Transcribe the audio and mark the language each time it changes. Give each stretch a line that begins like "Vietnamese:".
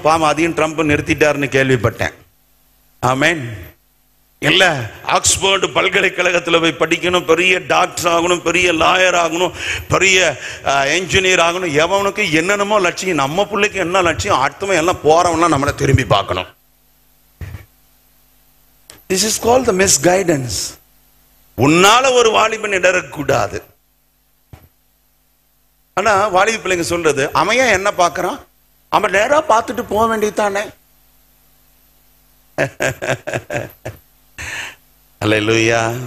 Tamil: Bomb அதையும் Trump நிறுத்திட்டாருன்னு கேள்விப்பட்டேன். ஆமென். இல்ல, ஆக்ஸ்போர்டு பல்கலைக்கழகத்தில் போய் படிக்கணும், பெரிய டாக்டர் ஆகணும், பெரிய லாயர் ஆகணும், பெரிய என்ஜினியர் ஆகணும். எவனுக்கு என்னென்னமோ லட்சியம். நம்ம பிள்ளைக்கு என்ன லட்சியம்? அடுத்தவன் எல்லாம் போறவன்லாம் நம்மளை திரும்பி பார்க்கணும்.
English: This is called the misguidance.
Tamil: உன்னால ஒரு வாலிபன் இடரக்கூடாது. ஆனா வாலிப பிள்ளைங்க சொல்றது, அவன் என்ன பார்க்கறான், அவன் நேரா பார்த்துட்டு போக வேண்டியதானே. அல்லேலூயா.